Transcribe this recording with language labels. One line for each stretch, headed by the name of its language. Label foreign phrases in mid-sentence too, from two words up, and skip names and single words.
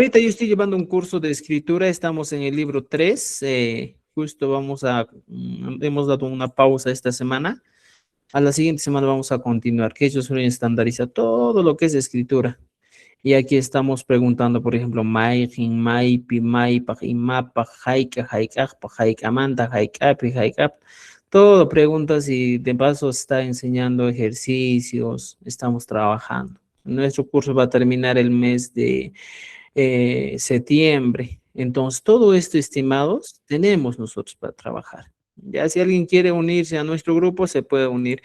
Spanish: ahorita yo estoy llevando un curso de escritura, estamos en el libro 3, justo hemos dado una pausa esta semana. A la siguiente semana vamos a continuar, que ellos suelen estandarizar todo lo que es escritura. Y aquí estamos preguntando, por ejemplo,
Quechua: Maikin, Maipi, Maipa, Imapa, Jaika, Jaikapa, Jaikamanta, Jaikapi, Jaikap.
Spanish: Todo preguntas y de paso está enseñando ejercicios, estamos trabajando. Nuestro curso va a terminar el mes de septiembre. Entonces, todo esto, estimados, tenemos nosotros para trabajar. Ya si alguien quiere unirse a nuestro grupo, se puede unir.